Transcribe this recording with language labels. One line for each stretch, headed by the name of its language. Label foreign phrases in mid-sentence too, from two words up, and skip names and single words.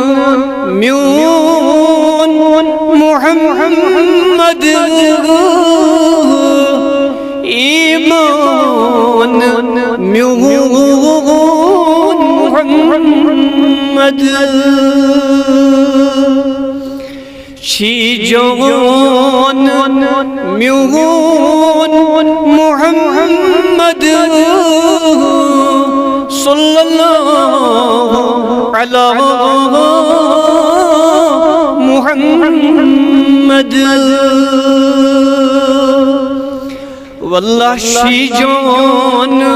Kashmiri: میون محمد ایمان میون محمد چی جان میون محمد
Arabic: صلی اللہ علی محمد واللہ
Kashmiri: شی جان